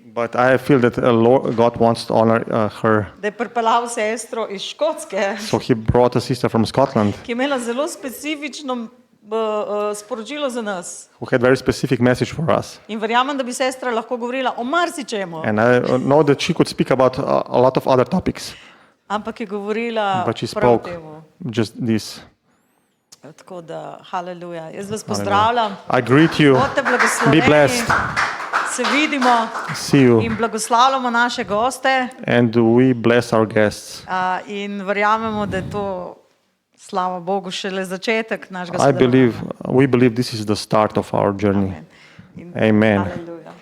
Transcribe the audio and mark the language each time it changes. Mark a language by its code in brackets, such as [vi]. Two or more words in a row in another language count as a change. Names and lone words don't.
[en] but I feel that God wants to honor her. [sl] da je pripeljal sestro iz Škotske, [en] So he brought a sister from Scotland [sl] ki je imela zelo specifično sporočilo za nas. [en] who had very specific message for us. [sl] In verjamem, da bi sestra lahko govorila o marsičemu, [en] And I know that she could speak about a lot of other topics, [sl] ampak je govorila [en] but she [sl] prav [en] spoke [sl] temu. [en] just this. [sl] Tako da, haleluja. Jaz vas pozdravljam. [en] I greet you. [sl] Bodite [en] Be [sl] blagosloveni. [en] blessed. [sl] Se vidimo [en] See you. [sl] in blagoslavljamo naše goste [en] And we bless our guests. [sl] in verjamemo, da je to, slava Bogu, šele začetek našega [en] We [sl] sodelovanja. [en] believe this is the start of our journey. [sl] In Amen. haleluja.